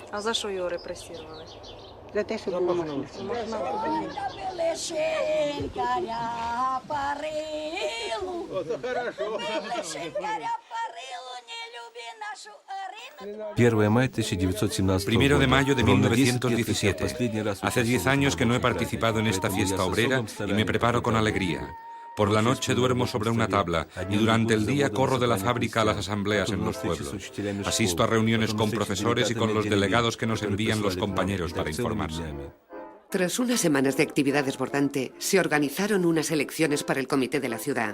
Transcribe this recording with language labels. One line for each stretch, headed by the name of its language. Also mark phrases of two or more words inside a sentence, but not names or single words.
Ukrainian: А за що його репресували? За те, що був у Махна.
Russian: Первое мая 1917
Spanish: Primero de mayo de
Russian: Ровно 10 лет, как я
Spanish: 1917.
Russian: последний раз
Spanish: Hace 10 años que no he participado en esta fiesta obrera y me preparo con alegría. Por la noche duermo sobre una tabla y durante el día corro de la fábrica a las asambleas en los pueblos. Asisto a reuniones con profesores y con los delegados que nos envían los compañeros para informarse. Tras unas semanas de actividad desbordante, se organizaron unas elecciones para el comité de la ciudad.